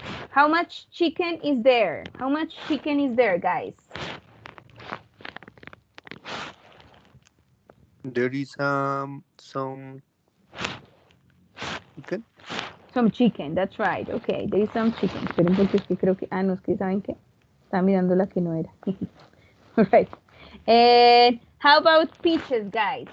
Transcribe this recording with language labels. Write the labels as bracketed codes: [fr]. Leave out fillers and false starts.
[en] How much chicken is there? How much chicken is there, guys? There is some chicken. Some chicken, that's right. Okay, there is some chicken. [es] Esperen porque es que creo que... Ah, no, es que ¿saben qué? Estaba mirando la que no era. [en] All right. And how about peaches, guys?